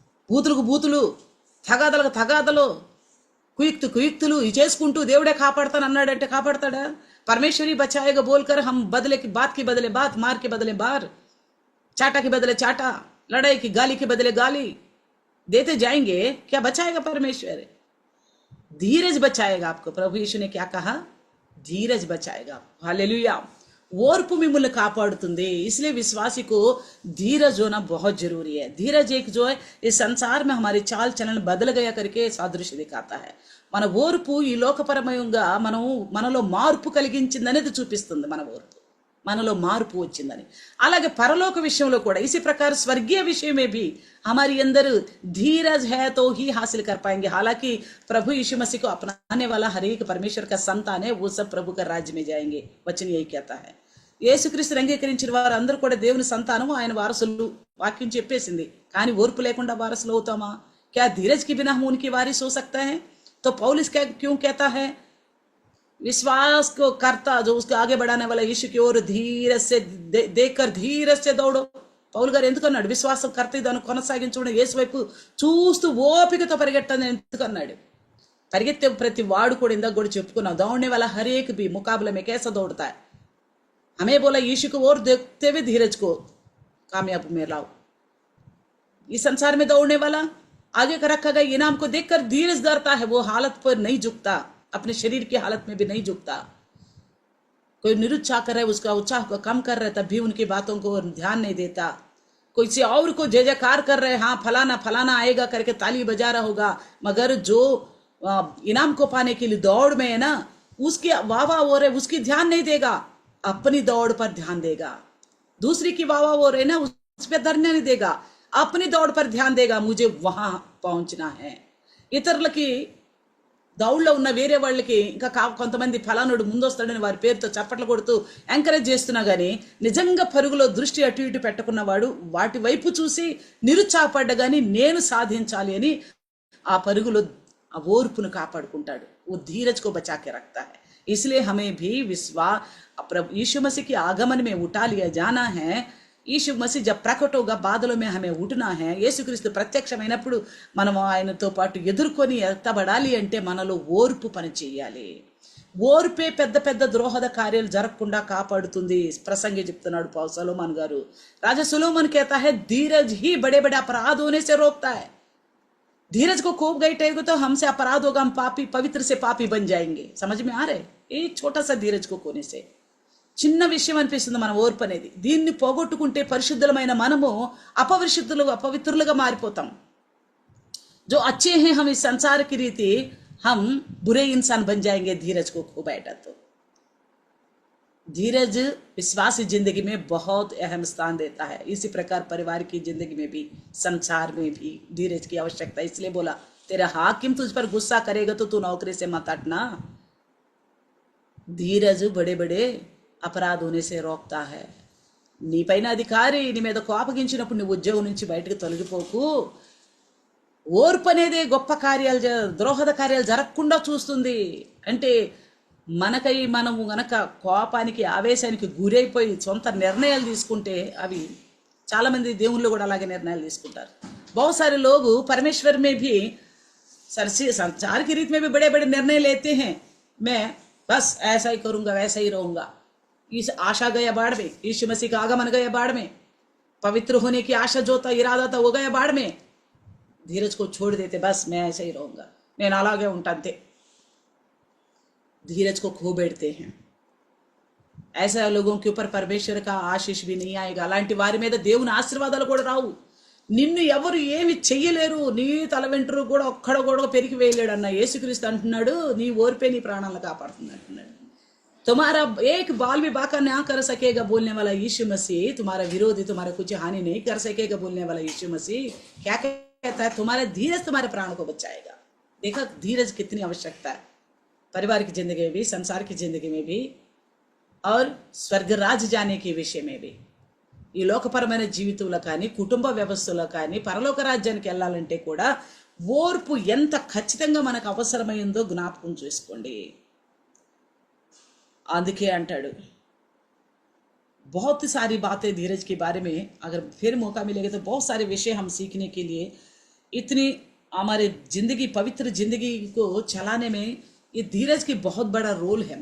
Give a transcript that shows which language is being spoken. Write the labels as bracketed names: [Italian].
[Telugu] బూతులకు బూతులు తగాదలకు తగాదలు కుయుక్తులు ఇది చేసుకుంటూ దేవుడే కాపాడతాను అన్నాడంటే కాపాడతాడా [Hindi] परमेश्वरी बचाएगा बोलकर हम बदले की बात बात मार के बदले मार चाटा के बदले चाटा लड़ाई की गाली के बदले गाली देते जाएंगे क्या बचाएगा परमेश्वर धीरज बचाएगा आपको प्रभु यीशु ने क्या कहा धीरज बचाएगा हालेलुया [Telugu] ओर्पु मिम्मल्नि कापाडुतुंदी। [Hindi] इसलिए विश्वासी को धीरज होना बहुत जरूरी है। धीरज एक जो है इस संसार में हमारी चाल चलन बदल गया करके सादृश्य दिखाता है। [Telugu] మన ఓర్పు ఈ లోకపరమయంగా మనలో మార్పు కలిగించిందనేది చూపిస్తుంది। మన ఓర్పు మనలో మార్పు వచ్చిందని। అలాగే పరలోక విషయంలో కూడా [Hindi] इसी प्रकार स्वर्गीय विषय में भी हमारी अंदर धीरज है तो ही हासिल कर पाएंगे। हालांकि प्रभु यीशु मसीह को अपनाने वाला हर एक परमेश्वर का संतान है, वो सब प्रभु का राज्य में जाएंगे। वचन यही कहता है। [Telugu] యేసుక్రీస్తుని అంగీకరించిన వారు అందరూ కూడా దేవుని సంతానము, ఆయన వారసులు వాక్యం చెప్పేసింది। కానీ ఓర్పు లేకుండా వారసులు అవుతామా? [Hindi] क्या धीरज के बिना हम उनकी वारिस हो सकता है? तो पौलुस क्यों कहता है विश्वास को करता जो उसको आगे बढ़ाने वाला यीशु की ओर धीरज से देखकर धीरज से दौड़ो। [Telugu] పౌలు గారు ఎందుకన్నాడు విశ్వాసం కర్త దాన్ని కొనసాగించుకుని యేసు వైపు చూస్తూ ఓపికతో పరిగెట్టని ఎందుకన్నాడు? పరిగెత్తే ప్రతి వాడు కూడా ఇందాక కూడా చెప్పుకున్నాం, [Hindi] दौड़ने वाला हर एक भी मुकाबले में कैसा दौड़ता है। हमें बोला यीशु को और देखते हुए धीरज को कामयाब में लाओ। इस संसार में दौड़ने वाला आगे का रखा गया इनाम को देखकर धीरज धरता है, वो हालत पर नहीं झुकता, अपने शरीर की हालत में भी नहीं झुकता। कोई निरुत्साह कर रहा है, उसका उत्साह को कम कर रहा है, तब भी उनकी बातों को ध्यान नहीं देता। कोई से और को जय जयकार कर रहे हैं, हाँ फलाना फलाना आएगा करके ताली बजा रहा होगा, मगर जो इनाम को पाने के लिए दौड़ में है ना, उसकी वाह वाह हो रहे उसकी ध्यान नहीं देगा, अपनी दौड़ पर ध्यान देगा। दूसरी की वाह वाह हो रहे ना, उस पर ध्यान नहीं देगा, अपनी दौड़ पर ध्यान देगा, मुझे वहां पहुंचना है। [Telugu] ఇతరులకి దౌడ్లో ఉన్న వేరే వాళ్ళకి ఇంకా కొంతమంది ఫలానుడు ముందొస్తాడని వారి పేరుతో చప్పట్లు కొడుతూ ఎంకరేజ్ చేస్తున్నా కానీ నిజంగా పరుగులో దృష్టి అటు ఇటు పెట్టుకున్నవాడు వాటి వైపు చూసి నిరుత్సాహపడ్డ కానీ నేను సాధించాలి అని ఆ పరుగులో ఆ ఓర్పును కాపాడుకుంటాడు। [Hindi] वो धीरज को बचा के रखता है। इसलिए हमें भी विश्वास यीशु मसीह के आगमन में उठा लिया जाना है। यीशु मसीह जब प्रकट होगा बादलों में हमें उठना है। [Telugu] యేసుక్రీస్తు ప్రత్యక్షమైనప్పుడు మనం ఆయనతో పాటు ఎదుర్కొని ఎత్తబడాలి అంటే మనలో ఓర్పు పని చేయాలి। ఓర్పే పెద్ద పెద్ద ద్రోహద కార్యాలు జరగకుండా కాపాడుతుంది। ప్రసంగి చెప్తున్నాడు పౌలు సొలొమోన్ గారు। [Hindi] राजा सोलोमन कहता है धीरज ही बड़े बड़े अपराध होने से रोकता है। धीरज को खूब गईटेगा तो हमसे अपराध होगा, हम पापी पवित्र से पापी बन जाएंगे। समझ में आ रहे? एक छोटा सा धीरज को खोने से [Telugu] చిన్న విషయం అనిపిస్తుంది మన ఓర్పు అనేది। దీన్ని పోగొట్టుకుంటే పరిశుద్ధులమైన మనము అపవిత్రులుగా మారిపోతాం। [Hindi] जो अच्छे हैं हम इस संसार की रीति हम बुरे इंसान बन जाएंगे धीरज को खो बैठा तो। धीरज विश्वासी जिंदगी में बहुत अहम स्थान देता है। इसी प्रकार परिवार की जिंदगी में भी संसार में भी धीरज की आवश्यकता। इसलिए बोला तेरा हाकिम तुझ पर गुस्सा करेगा तो तू नौकरी से मत हटना। धीरज बड़े बड़े अपराध होने से रोकता है। [Telugu] నీ పైన అధికారి నీ మీద కోపగించినప్పుడు నువ్వు ఉద్యోగం నుంచి బయటకు తొలగిపోకు। ఓర్పు అనేది గొప్ప కార్యాలు ద్రోహద కార్యాలు జరగకుండా చూస్తుంది। అంటే మనకై మనము గనక కోపానికి ఆవేశానికి గురైపోయి సొంత నిర్ణయాలు తీసుకుంటే అవి చాలా మంది దేవుళ్ళు కూడా అలాగే నిర్ణయాలు తీసుకుంటారు। [Hindi] बहुत सारे लोग परमेश्वर में भी संसार की रीत में भी बड़े बड़े निर्णय लेते हैं। मैं बस ऐसा ही करूंगा वैसा ही रहूंगा। इस आशा गया बाढ़ में, यीशु मसीह का आगमन गया बाढ़ में, पवित्र होने की आशा जो था इरादा था वो गया बाढ़ में। धीरज को छोड़ देते, बस मैं ऐसे ही रहूंगा, [Telugu] నేను అలాగే ఉంటాంతే। [Hindi] धीरज को खो बैठते हैं। ऐसे लोगों के ऊपर परमेश्वर का आशीष भी नहीं आएगा। [Telugu] అలాంటి వారి మీద దేవుని ఆశీర్వాదాలు కూడా రావు। నిన్ను ఎవరు ఏమి చెయ్యలేరు, నీ తల వెంట్రుకు కూడా ఒక్కడ కూడా పెరిగి వేయలేడు అన్న యేసుక్రీస్తు అంటున్నాడు, నీ ఓర్పే నీ ప్రాణాలను కాపాడుతుంది అంటున్నాడు। [Hindi] तुम्हारा एक बाल भी बाका ना कर सकेगा बोलने वाला यीशु मसीह, तुम्हारा विरोधी तुम्हारा कुछ हानि नहीं कर सकेगा बोलने वाला यीशु मसीह क्या कहता है? तुम्हारा धीरज तुम्हारे प्राण को बचाएगा। देखा धीरज कितनी आवश्यकता है परिवार की जिंदगी में भी, संसार की जिंदगी में भी और स्वर्ग राज्य जाने के विषय में भी। [Telugu] ఈ లోకపరమైన జీవితంలో కానీ కుటుంబ వ్యవస్థలో కానీ పరలోక రాజ్యానికి వెళ్ళాలంటే కూడా ఓర్పు ఎంత ఖచ్చితంగా మనకు అవసరమైందో జ్ఞాపకం చేసుకోండి। అందుకే అంటాడు [Hindi] बहुत सारी बातें धीरज के बारे में अगर फिर मौका मिलेगा तो बहुत सारे विषय हम सीखने के लिए, इतनी हमारे जिंदगी पवित्र जिंदगी को चलाने में ये धीरज की बहुत बड़ा रोल है।